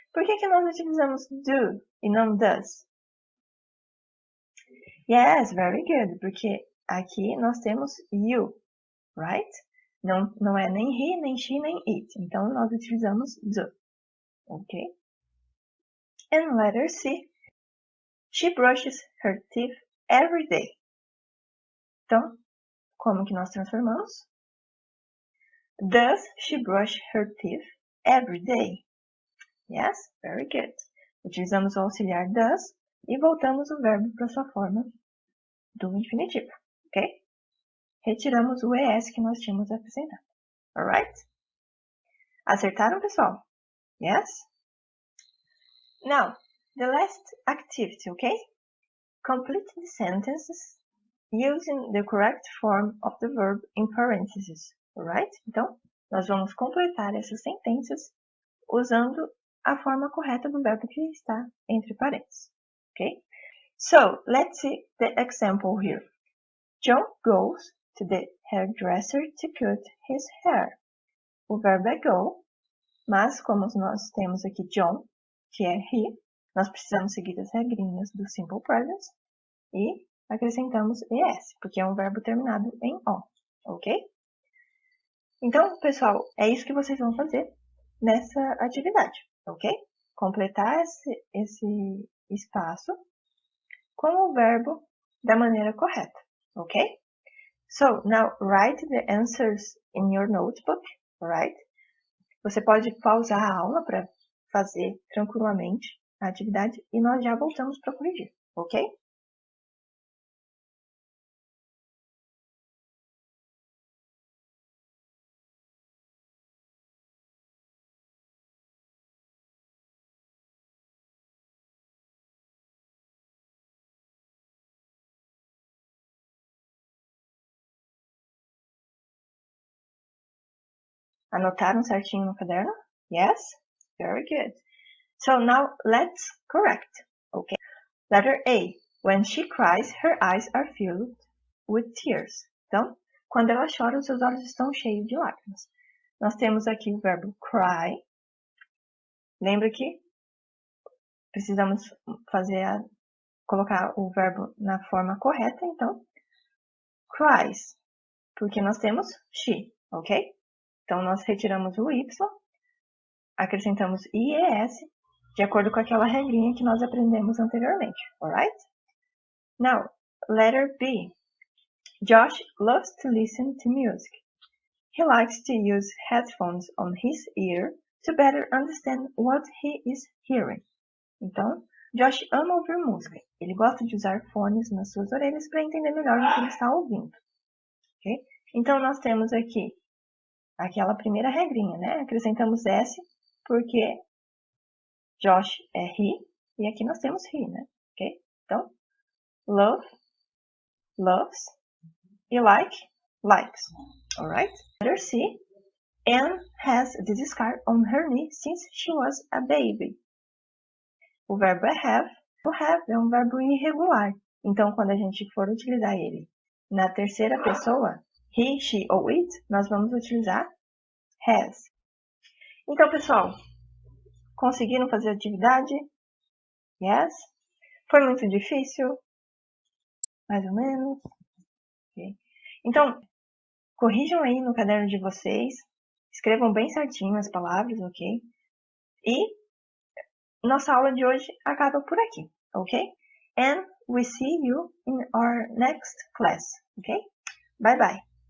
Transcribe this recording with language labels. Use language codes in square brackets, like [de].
[pt] Por que nós utilizamos do e não does? [en] Yes, very good. [pt] Porque aqui nós temos [en] you, right? [pt] Não é nem he, nem she, nem it. Então nós utilizamos do. [en] Ok? And letter C. She brushes her teeth every day. [pt] Então, como que nós transformamos? [en] Does she brush her teeth every day? Yes, very good. [pt] Utilizamos o auxiliar does e voltamos o verbo para sua forma do infinitivo, ok? Retiramos o ES que nós tínhamos acrescentado. Alright? Acertaram, pessoal? Yes? [en] Now, the last activity, okay? Complete the sentences using the correct form of the verb in parentheses. Alright? [pt] Então, nós vamos completar essas sentenças usando a forma correta do verbo que está entre parênteses. [en] Okay? So, let's see the example here. John goes to the hairdresser to cut his hair. [pt] O verbo é go, mas como nós temos aqui John, que é he, nós precisamos seguir as regrinhas do simple present e acrescentamos es, porque é um verbo terminado em o, ok? Então, pessoal, é isso que vocês vão fazer nessa atividade, ok? Completar esse espaço com o verbo da maneira correta, ok? [en] So, now write the answers in your notebook, alright? [pt] Você pode pausar a aula para fazer tranquilamente a atividade e nós já voltamos para corrigir, ok? Anotaram certinho no caderno? Yes? [en] Very good. So now let's correct. Okay. Letter A. When she cries, her eyes are filled with tears. [pt] Então, quando ela chora, os seus olhos estão cheios de lágrimas. Nós temos aqui o verbo cry. Lembra que precisamos colocar o verbo na forma correta, então, cries, porque nós temos she, ok? Então, nós retiramos o Y, acrescentamos IES, de acordo com aquela regrinha que nós aprendemos anteriormente, alright? [en] Now, letter B. Josh loves to listen to music. He likes to use headphones on his ear to better understand what he is hearing. [pt] Então, Josh ama ouvir música. Ele gosta de usar fones nas suas orelhas para entender melhor o que ele está ouvindo. Okay? Então, nós temos aqui aquela primeira regrinha, né? Acrescentamos S porque Josh é he e aqui nós temos he, né? Ok? Então, love, loves e like, likes. Alright? [en] Letter C. Anne has this scar on her knee since she was a baby. [pt] O verbo é have. O have é um verbo irregular. Então, quando a gente for utilizar ele na terceira pessoa, he, she ou it, nós vamos utilizar has. Então, pessoal, conseguiram fazer a atividade? Yes? Foi muito difícil? Mais ou menos? Okay. Então, corrijam aí no caderno de vocês, escrevam bem certinho as palavras, ok? E nossa aula de hoje acaba por aqui, ok? [en] And we see you in our next class, ok? Bye bye!